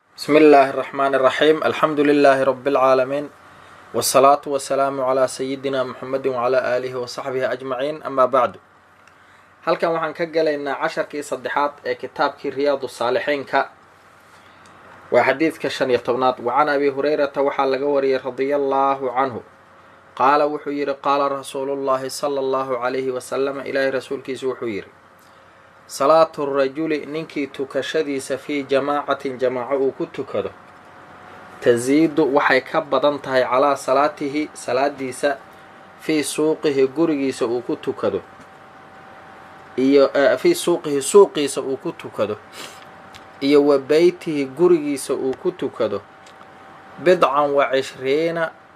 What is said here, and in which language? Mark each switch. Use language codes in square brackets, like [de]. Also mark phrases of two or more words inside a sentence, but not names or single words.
[ar] بسم الله الرحمن الرحيم الحمد لله رب العالمين والصلاة والسلام على سيدنا محمد وعلى آله وصحبه أجمعين أما بعد [so] halkan waxaan ka galaynaa casharkii saddexaad ee kitaabkii riyaadu saalixiinka waa xadiidka 15 [ar] وعن أبي هريرة [so] waxaa laga wariyay [ar] رضي الله عنه قال [so] wuxuu yidhi [ar] قال رسول الله صلى الله عليه وسلم [so] ilaahay rasuulkiisu wuxuu yidhi [ar] صلاة الرجل [so] ninkii tukashadiisa [ar] في جماعة [so] jamaaco uu ku tukado tasiidu waxay ka badan tahay [ar] على صلاته [so] salaadiisa [ar] في سوقه [so] gurigiisa uu ku tukado iyo [ar] في سوقه [so] suuqiisa uu ku tukado iyo [ar] وبيته [so] gurigiisa uu ku tukado [ar] بضعا وعشرين